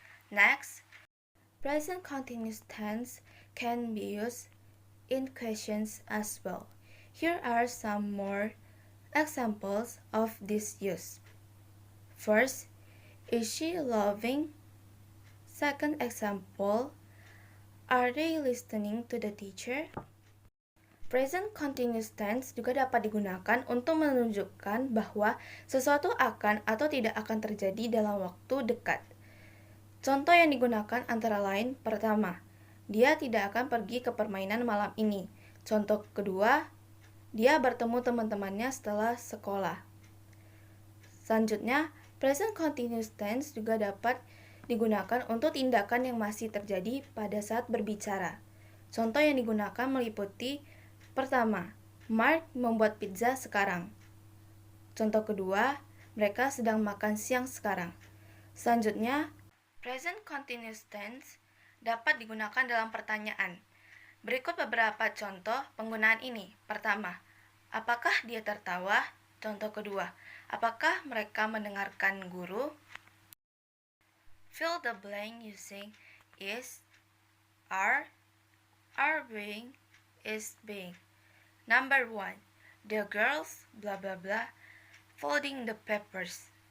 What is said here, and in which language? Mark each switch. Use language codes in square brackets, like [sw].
[en] Next, present continuous tense can be used in questions as well. Here are some more examples of this use. First, is she loving? Second example, are they listening to the teacher? [id] Present continuous tense juga dapat digunakan untuk menunjukkan bahwa sesuatu akan atau tidak akan terjadi dalam waktu dekat. Contoh yang digunakan antara lain: pertama, dia tidak akan pergi ke permainan malam ini. Contoh kedua, dia bertemu teman-temannya setelah sekolah. Selanjutnya, present continuous tense juga dapat digunakan untuk tindakan yang masih terjadi pada saat berbicara. Contoh yang digunakan meliputi: pertama, Mark membuat pizza sekarang. Contoh kedua, mereka sedang makan siang sekarang. Selanjutnya, present continuous tense dapat digunakan dalam pertanyaan. Berikut beberapa contoh penggunaan ini. Pertama, apakah dia tertawa? Contoh kedua, apakah mereka mendengarkan guru? [en] Fill the blank using is, are being, is being. Number 1, the girls blah blah blah folding the papers.